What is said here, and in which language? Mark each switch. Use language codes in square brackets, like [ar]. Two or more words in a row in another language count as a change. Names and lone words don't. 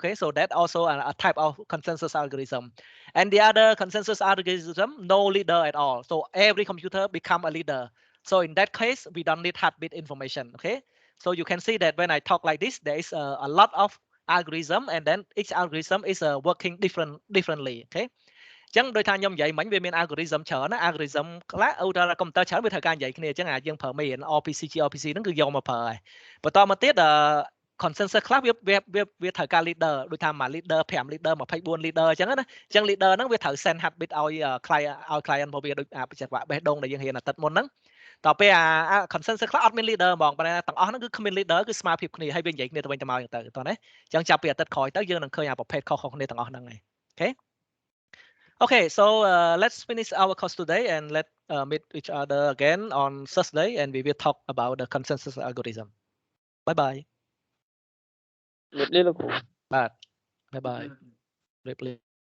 [en] Okay, so that also a type of consensus algorithm. And the other consensus algorithm, no leader at all. So every computer become a leader. So in that case, we don't need heartbeat information. Okay, so you can see that when I talk like this, there is a lot of algorithm, and then each algorithm is working differently. [km] Okay. ចឹងដោយថាខ្ញុំនិយាយមិញវាមាន algorithm ច្រើនណា algorithm ខ្លះ computer ច្រើនវាត្រូវការនិយាយគ្នាអញ្ចឹងយើងប្រើមេរៀន RPC GRPC ហ្នឹងគឺយកមកប្រើហើយបន្ត មកទៀតconsensus ខ្លះវាត្រូវការ leader ដូចថាមួយ leader 5 leader 24 leader អញ្ចឹងណាអញ្ចឹង leader ហ្នឹងវាត្រូវ [en] send heartbeat [km] ឲ្យ client របស់វាដូចបច្ចេកបេះដូងដែលយើងរៀនអាទិត្យមុនហ្នឹងតទៅពេលconsensus ខ្លះអត់មាន leader ហ្មងប៉ុន្តែទាំងអស់ហ្នឹងគឺគ្មាន leader គឺស្មើភាពគ្នាហើយវានិយាយគ្នាទៅវិញទៅមកអញ្ចឹងទៅតោះណាអញ្ចឹងចាប់ពីអាទិត្យក្រោយទៅយើងនឹងឃើញប្រភេទខុសៗគ្នាទាំងអស់ហ្នឹងហើយអូខេ [en] Okay, so let's finish our course today and let's meet each other again on Thursday, and we will talk about the consensus algorithm. Bye bye. Bye bye.